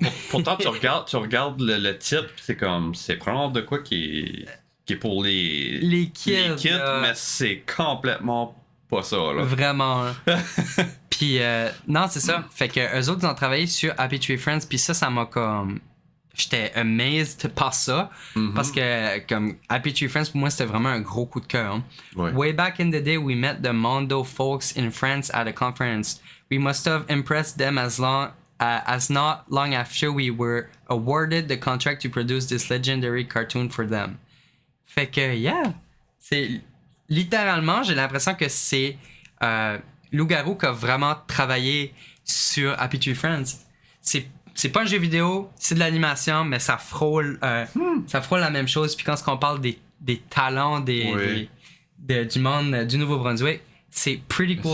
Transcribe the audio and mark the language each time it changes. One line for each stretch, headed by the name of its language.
French: Pourtant, tu regardes le titre, c'est comme, c'est vraiment de quoi qui est pour les kids, mais c'est complètement pas ça, là. Vraiment. Puis, non, c'est ça. Fait que eux autres, ils ont travaillé sur Happy Tree Friends, puis ça m'a comme... J'étais amazed par ça, parce que comme Happy Tree Friends, pour moi, c'était vraiment un gros coup de cœur. Hein. Ouais.
English: Way back in the day, we met the Mondo folks in France at a conference. We must have impressed them as not long after we were awarded the contract to produce this legendary cartoon for them.
French: Fait que, yeah, c'est littéralement, j'ai l'impression que c'est Lougarou qui a vraiment travaillé sur Happy Tree Friends. C'est pas un jeu vidéo, c'est de l'animation, mais ça frôle la même chose. Puis quand on parle des talents du monde du Nouveau-Brunswick, c'est
English: pretty cool.